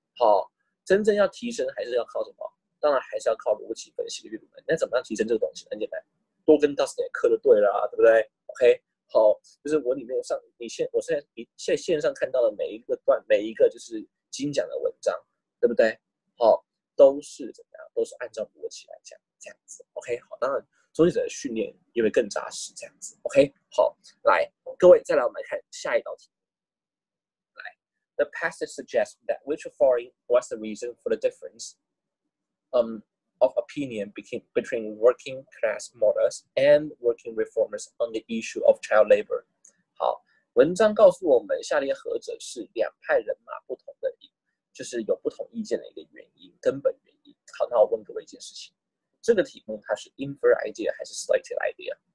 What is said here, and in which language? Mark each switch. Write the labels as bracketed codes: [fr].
[zh] 好，真正要提升还是要靠什么？当然还是要靠逻辑分析的阅读能力。那怎么样提升这个东西？很简单，多跟 Dustin 课就对了对不对 ？OK， 好，就是我里面我现在线上看到的每一个段，每一个就是精讲的文章，对不对？好，都是怎么样？都是按照逻辑来讲，这样子。 OK， 好，当然作业者的训练也会更扎实，这样子。 OK， 好，来，各位再来我们来看下一道题。 [en] The passage suggests that which of following was the reason for the difference of opinion between working class mothers and working reformers on the issue of child labor。 [zh] 好，文章告诉我们，下列何者是两派人马不同的，就是有不同意见的一个原因，根本原因。好，那我问各位一件事情，这个题目它是 infer idea 还是 slated idea？